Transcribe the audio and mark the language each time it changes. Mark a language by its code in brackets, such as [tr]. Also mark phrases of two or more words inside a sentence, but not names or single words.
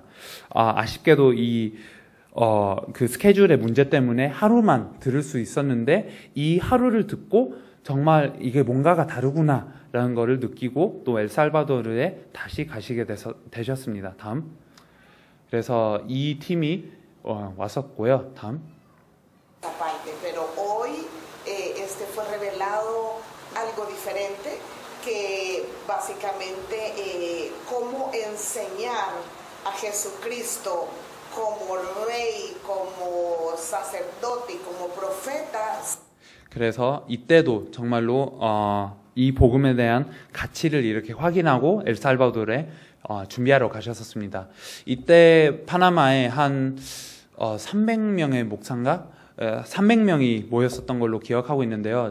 [ko] 아쉽게도 그 스케줄의 문제 때문에 하루만 들을 수 있었는데, 이 하루를 듣고 정말 이게 뭔가가 다르구나 라는 거를 느끼고 또 엘살바도르에 다시 가시게 되셨습니다. 다음, 그래서 이 팀이 왔었고요. 다음, [es] Pero hoy fue revelado algo diferente, que básicamente cómo enseñar a Jesucristo como rey, como sacerdote, como profeta. [ko] 그래서 이때도 정말로 이 복음에 대한 가치를 이렇게 확인하고 엘살바도르에 준비하러 가셨었습니다. 이때 파나마에 한 300명의 목사인가 300명이 모였었던 걸로 기억하고 있는데요.